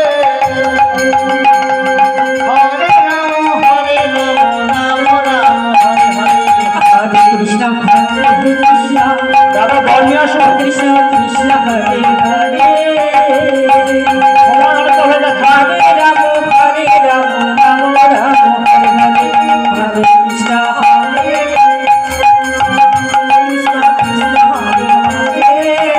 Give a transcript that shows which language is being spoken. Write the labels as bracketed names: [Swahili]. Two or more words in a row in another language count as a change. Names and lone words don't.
[Sanskrit] Krishna Hare Krishna [Bangla] দাদা বল নিয়ে আসো [Sanskrit] Krishna Krishna Hare Hare [Bangla] তোমার তো হয়ে গেছে [Sanskrit] Hare Ram Ram Ram Hare Hare Hare Krishna Hare Krishna Krishna Hare Hare